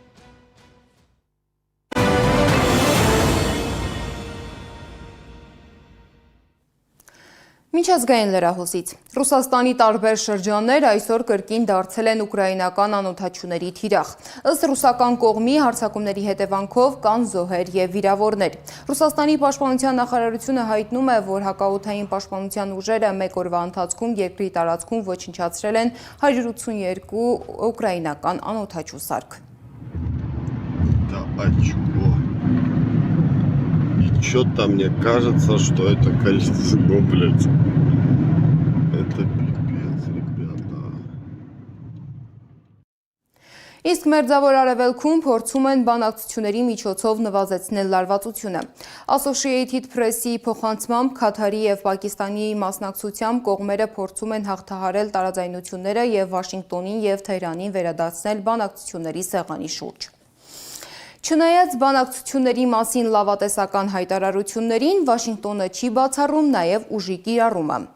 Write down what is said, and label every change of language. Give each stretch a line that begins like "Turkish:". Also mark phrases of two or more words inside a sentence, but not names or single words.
Armenian: Միջազգային լրահոսից։ Ռուսաստանի տարբեր շրջաններ այսօր կրկին դարձել են ուկրաինական անօթաչուների թիրախ։ Ըստ ռուսական կողմի հարձակումների հետևանքով կան զոհեր եւ վիրավորներ։ Ռուսաստանի պաշտպանության նախարարությունը հայտնում է, որ հակաօդային պաշտպանության ուժերը մեկ օրվա ընթացքում երկրի տարածքում ոչնչացրել են 182 ուկրաինական անօթաչու սարք։
Russian: Что-то мне кажется, что это количество, блядь. Это пипец, ребята.
Armenian: Իսկ Մերձավոր Արևելքում փորձում են բանակցությունների միջոցով նվազեցնել լարվածությունը։ Associated Press-ի փոխանցմամբ Քաթարի եւ Պակիստանի մասնակցությամբ կողմերը փորձում են հաղթահարել տարաձայնությունները եւ Վաշինգտոնին եւ Թեհրանին վերադարձնել բանակցությունների սեղանի շուրջ։ Չնայած բանակցությունների մասին լավատեսական հայտարարություններին, Վաշինգտոնը չի բացառում նաև ուժի կիրառումը։